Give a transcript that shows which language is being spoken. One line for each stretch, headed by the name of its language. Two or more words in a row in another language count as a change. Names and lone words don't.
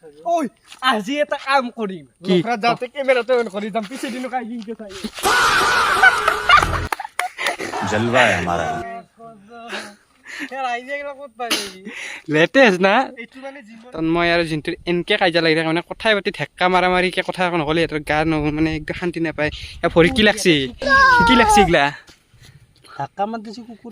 Assamese: ঐ আজি এটা কাম কৰিম লখৰা যাওঁতে কেমেৰাটো অন কৰি যাম পিছে দিনো কাই দিনকে চাই
Hindi: जलवा है हमारा
Assamese: লেটেষ্ট না তন্ময় আৰু জিন্তু এনেকে কাজিয়া লাগি থাকে মানে কথাই পাতি ঢেক্কা মাৰা মাৰিকে কথা এখন নকলে সিহঁতৰ গা মানে একদম শান্তি নাপায় ভৰি কি লাগছি এইগিলা ধাক্কা মাৰ দিছি কুকুৰে